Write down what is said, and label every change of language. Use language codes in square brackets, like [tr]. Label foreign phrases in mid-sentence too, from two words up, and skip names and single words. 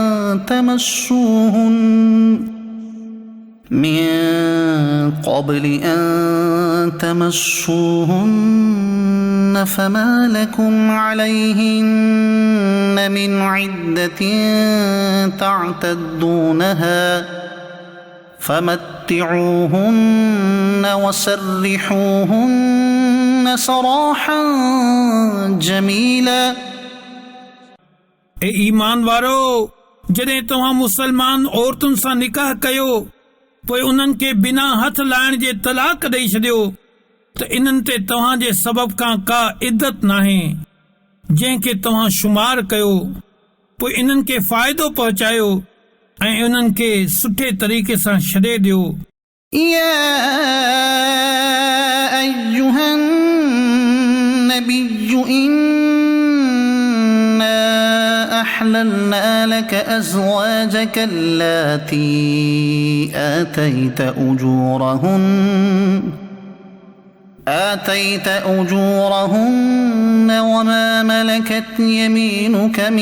[ar] تمسوهن فما لكم عليهن من عدة تعتدونها فمتعوهن وسرحوهن سراحا جميلا [sd] ए ईमान वारो जॾहिं तव्हां मुसलमान औरतुनि सां निकाह कयो पोइ उन्हनि खे बिना हथ लाइण जे तलाक ॾेई छॾियो त इन्हनि ते तव्हां जे सबब खां का इद्दत नाहे जंहिंखे तव्हां शुमार कयो पोइ इन्हनि खे फ़ाइदो पहुचायो ऐं उन्हनि खे सुठे तरीक़े सां छॾे ॾियो [ar] يا أيها النبي إنا أحللنا لك أزواجك اللاتي آتيت أجورهن آتيت أجورهن وما ملكت يمينك